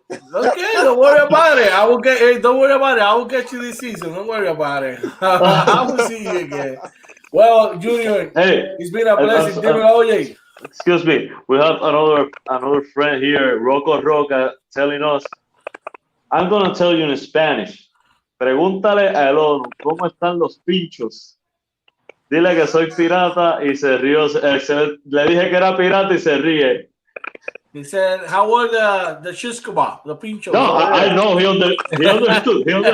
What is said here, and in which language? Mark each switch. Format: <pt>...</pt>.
<en>Okay, don't worry about it. Don't worry about it. I will get you this season. Don't worry about it. I will see you again. Well, Junior, it's been a blessing. Excuse me. We have another friend here, Rocco Roca, telling us, I'm gonna tell you in Spanish.</en> <es>Pregúntale a Elonu, ¿cómo están los pinchos? Dile que soy pirata y se rió. Le dije que era pirata y se ríe.</es> <en>He said, "How were the shish kebab, the pinchos?" No, I know he understood. He understood.</en>